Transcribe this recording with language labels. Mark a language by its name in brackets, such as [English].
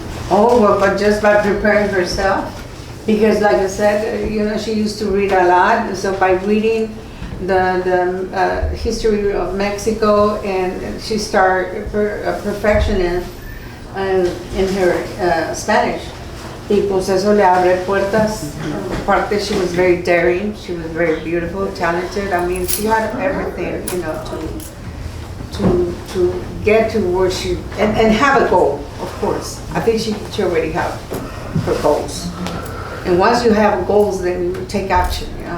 [English] Oh, well, but just by preparing herself. Because like I said, she used to read a lot. So by reading the history of Mexico, and she started a perfectionist in her Spanish. [Spanish] Y pues eso le abre puertas. [English] Aparte, she was very daring. She was very beautiful, talented. I mean, she had everything, to get to where she, and have a goal, of course. I think she already have her goals. And once you have goals, then you take action,